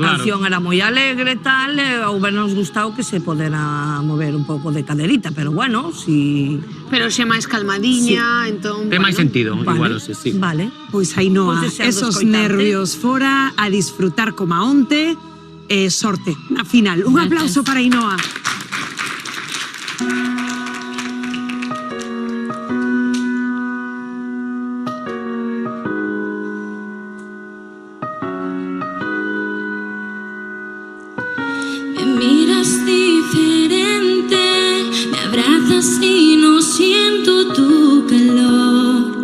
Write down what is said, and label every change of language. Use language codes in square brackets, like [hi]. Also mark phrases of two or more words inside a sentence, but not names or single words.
[gl] A canción era moi alegre e tal, e houbernos gustado que se podera mover un pouco de caderita, pero bueno, si... Pero xe máis calmadiña, entón... Ten máis sentido, igual, sí. Vale. Pois Ainhoa, esos nervios fora, a disfrutar como a onte, sorte na final. Un aplauso para Ainhoa. [es] Miras diferente, me abrazas y no siento tu calor.